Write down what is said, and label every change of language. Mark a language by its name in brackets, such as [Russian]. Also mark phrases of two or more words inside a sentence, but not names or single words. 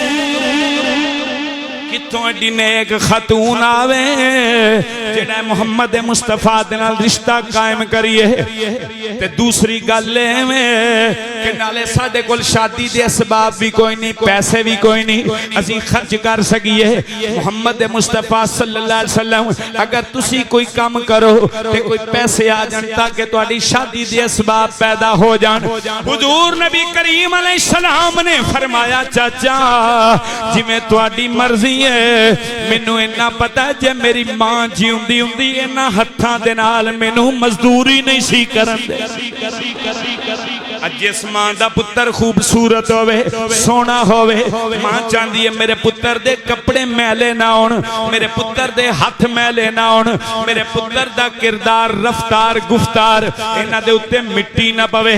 [Punjabi] کتھوں ایڈی نیک خاتون آوے جیڑا محمد مصطفیٰ دے نال رشتہ قائم کریے. تے دوسری گل میں کہ نالے ساڈے کول شادی دے اسباب وی کوئی نہیں، پیسے وی کوئی نہیں، اسی خرچ کر سکیے. محمد مصطفیٰ [Arabic] صلى الله عليه وسلم [Punjabi] اگر تسی کوئی کم کرو تے کوئی پیسے آ جان تاکہ تہاڈی شادی دے اسباب پیدا ہو جان. حضور نبی کریم [Arabic] عليه السلام [Punjabi] نے فرمایا چاچا جیویں تہاڈی مرضی مینوں اِنّا پتا جے میری ماں جیوندی ہندی اِنّاں ہتھاں دے نال مینوں مزدوری نہیں سی کرن دے. جس ماں دا پتر خوبصورت ہووے سونا ہووے ماں [Urdu] چاہتی ہے [Punjabi] میرے پتر دے کپڑے میلے نا ہون، میرے پتر دے ہتھ میلے نا ہون، میرے پتر دا کردار رفتار گفتار ایہناں دے اُتے مٹی نا پوے.